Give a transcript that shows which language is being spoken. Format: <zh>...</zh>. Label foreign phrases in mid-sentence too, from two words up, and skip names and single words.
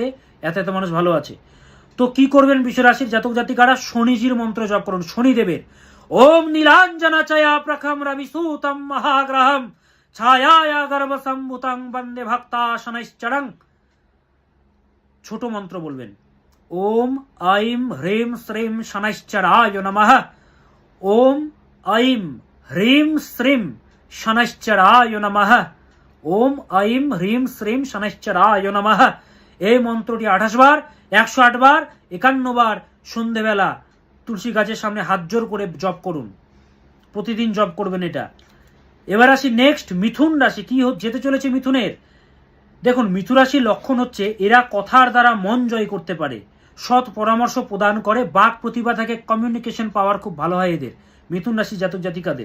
<bn>এত মানুষ ভালো আছে। তো কি করবেন বৃষ রাশির জাতক জাতিকারা, শনিজির মন্ত্র জপ করুন, শনিদেবের।</bn> <sa>ওম নীলাঞ্জনাচয়া প্রখম রবিসূতম মহাগ্রহম ছায়ায়া গর্ভসম্ভূতং বন্দে ভক্তাশনৈশ্চরং।</sa> <bn>ছোট মন্ত্র বলবেন,</bn> <sa>ওম ऐं ह्रीं श्रीं शनैश्चराय नमः। ओम ऐं ह्रीं श्रीं शनैश्चराय नमः। ओम ऐं ह्रीं श्रीं शनैश्चराय नमः।</sa> <bn>এই মন্ত্রটি 28 বার, 108 বার, 51 বার সন্ধ্যেবেলা তুলসী গাছের সামনে হাত জোর করে জপ করুন। প্রতিদিন জপ করবেন এটা। এবার আসি নেক্সট, মিথুন রাশি। কি যেতে চলেছে মিথুনের? দেখুন, মিথুন রাশির লক্ষণ হচ্ছে এরা কথার দ্বারা মন জয় করতে পারে, সৎ পরামর্শ প্রদান করে, বাক প্রতিভা থাকে,</bn> <en>communication power</en> <bn>খুব ভালো হয় এদের, মিথুন রাশি জাতক জাতিকাদের।</bn>